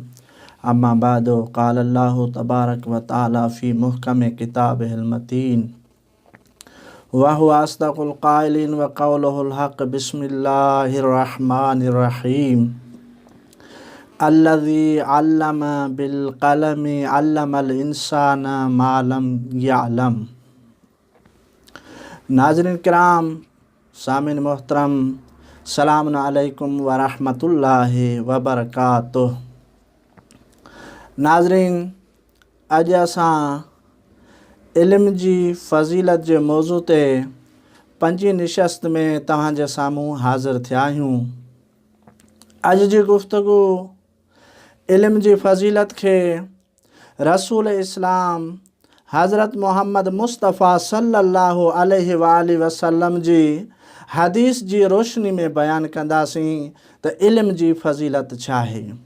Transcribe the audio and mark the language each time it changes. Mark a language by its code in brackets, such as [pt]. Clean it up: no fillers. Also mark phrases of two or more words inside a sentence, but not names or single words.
[ar] اما بعد، قال الله تبارك وتعالى في محكم كتابه المتين وهو اصدق القائلين وقوله الحق. بسم الله الرحمن الرحيم. الذي علم بالقلم علم الانسان ما لم يعلم. [sd] नाज़रीन किराम, सामिन मोहतरम, [ar] سلام عليكم ورحمة الله وبركاته. [sd] नाज़रीन, अॼु असां इल्म जी फज़ीलत जे मौज़ू ते पंजी नशस्त में तव्हांजे साम्हूं हाज़िर थिया आहियूं। अॼु जी गुफ्तगू इल्म जी फज़ीलत खे रसूल इस्लाम हज़रत मोहम्मद मुस्तफ़ा [ar] صلى الله عليه وسلم [sd] जी हदीस जी रोशनी में बयान कंदासीं त इल्म जी फज़ीलत छा आहे।